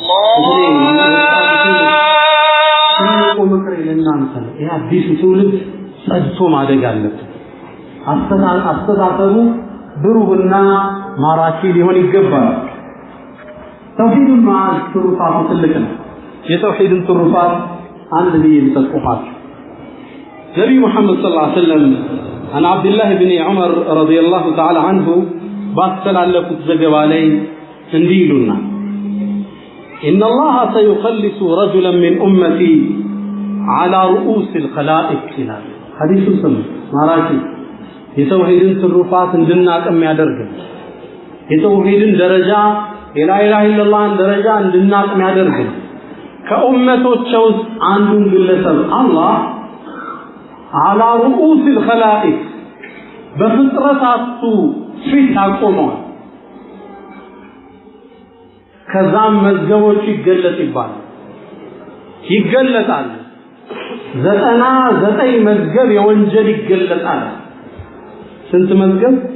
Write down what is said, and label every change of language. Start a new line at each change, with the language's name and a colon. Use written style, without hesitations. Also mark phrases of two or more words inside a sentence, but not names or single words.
Amharic: አላህ ምክር ለእናንተ ነው ይሄ አዲስ ትውልድ ጸድቶ ማደግ አለበት። አስተሳሰቡ ብሩህና ማራኪ ሊሆን ይገባል። ተውሂድን ማዕዝ ትሩፋቱ ትልቅ ነው። የተውሂድን ትሩፋት አንድ ብዬ ልጠቁማችሁ። ነቢዩ ሙሐመድ
Arabic: صلى الله عليه وسلم عن عبد الله بن عمر رضي الله تعالى عنه
Amharic: ባስተላለፉት ዘገባ ላይ እንዲህ ይሉናል
Arabic: إن الله سيخلص رجلا من أمتي على رؤوس الخلائق
Amharic: ይላል። ሐዲሱ ስም ማራኪ የተውሂድን ትሩፋት እንድናቅ የሚያደርግ የተውሂድን ደረጃ
Arabic: لا إله إلا الله
Amharic: ደረጃ እንድናቅ የሚያደርግ ከኡመቶች ውስጥ አንዱን ግለሰብ አላህ
Arabic: على رؤوس الخلائق
Amharic: በፍጥረታቱ ፊት አቆመው። ከዛም መዝገቦች ይገለጣል 99 መዝገብ የወንጀል ይገለጣል። ስንት መዝገብ?